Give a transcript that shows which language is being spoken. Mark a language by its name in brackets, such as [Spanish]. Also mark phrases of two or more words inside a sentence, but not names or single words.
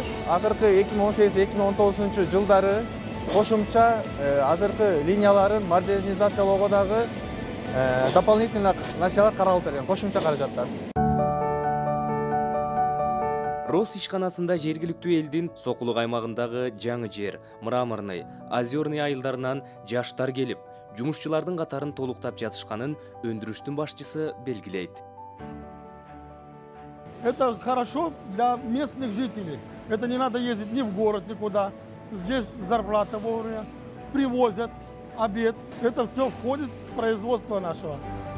[Kyrgyz] Акыркы 2018-2019 жылдары кошумча азыркы линияларын модернизациялоого дагы дополнительно насыялар каралып берген, кошумча каражаттар. Рос ишканасында жергиликтүү элдин Сокулук аймагындагы жаңы жер, Мраморный, Озерный айылдарынан жаштар келип, жумушчулардын катарын толуктап жатышканын өндүрүштүн башчысы белгилейт. [Russian] Это хорошо для местных жителей. Это не надо ездить ни в город, никуда. Здесь зарплата вовремя, привозят обед. Это все входит в производство нашего.